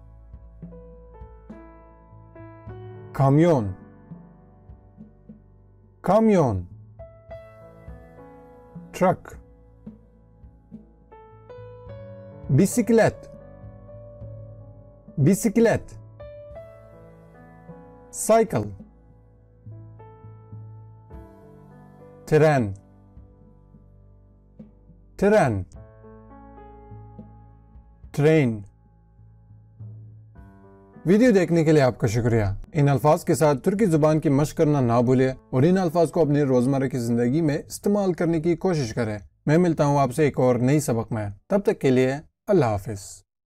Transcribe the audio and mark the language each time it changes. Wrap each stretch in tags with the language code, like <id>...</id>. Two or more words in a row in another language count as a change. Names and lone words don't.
<tr>kamyon, kamyon, truck, bisiklet, bisiklet, cycle, tren, tren, train।</tr> <ur>ویڈیو دیکھنے کے لیے آپکا شکریہ. ان الفاظ کے ساتھ ترکی زبان کی مشق کرنا نہ بھولیں اور ان الفاظ کو اپنی روزمرہ کی زندگی میں استعمال کرنے کی کوشش کریں. میں ملتا ہوں آپسے ایک اور نئی سبق میں، تب تک کے لیے اللہ حافظ.</ur>